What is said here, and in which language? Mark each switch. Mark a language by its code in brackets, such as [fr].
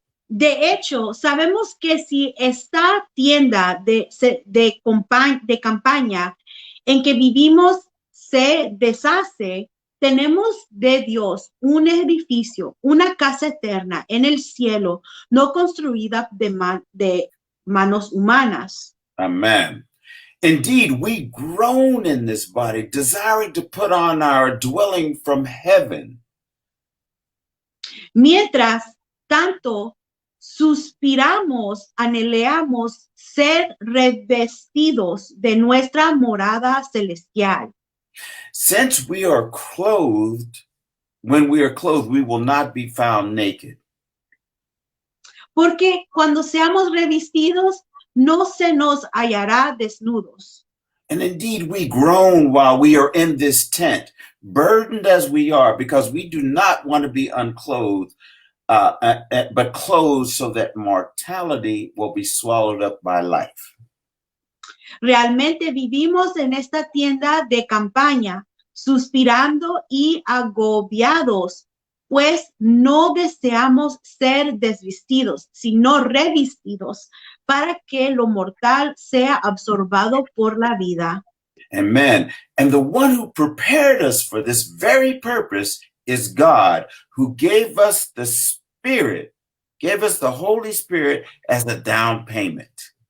[es] De hecho, sabemos que si esta tienda de campaña en que vivimos se deshace, tenemos de Dios un edificio, una casa eterna en el cielo, no construida de manos humanas. [en] Amen. Indeed, we groan in this body, desiring to put on our dwelling from heaven. [es] Mientras tanto, suspiramos, anhelamos ser revestidos de nuestra morada celestial. [en] Since we are clothed, when we are clothed, we will not be found naked. [es] Porque cuando seamos revestidos, no se nos hallará desnudos. [en] And indeed, we groan while we are in this tent, burdened as we are, because we do not want to be unclothed, but closed so that mortality will be swallowed up by life. [es] Realmente vivimos en esta tienda de campaña, suspirando y agobiados, pues no deseamos ser desvestidos, sino revestidos, para que lo mortal sea absorbado por la vida. [en] Amen. And the one who prepared us for this very purpose is God, who gave us the Spirit, gave us the Holy Spirit as a down payment.